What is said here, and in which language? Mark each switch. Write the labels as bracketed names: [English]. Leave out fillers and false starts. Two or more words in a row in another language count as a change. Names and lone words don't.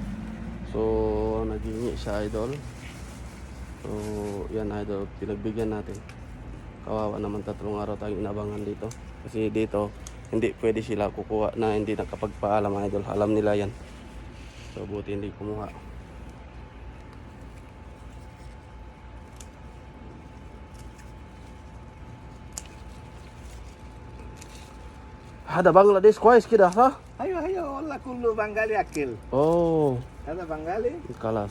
[Filipino] So naghingi siya idol. So yan idol, pinagbigyan natin. Kawawa naman 3 araw tayong inabangan dito. Kasi dito hindi pwede sila kukuha na hindi nakapagpaalam idol. Alam nila yan. So buti hindi kumuha. [Arabic] هذا بنغلاديش كويس كده صح؟ ايوه ايوه والله كله بنغالي اكل. اوه هذا بنغالي خلاص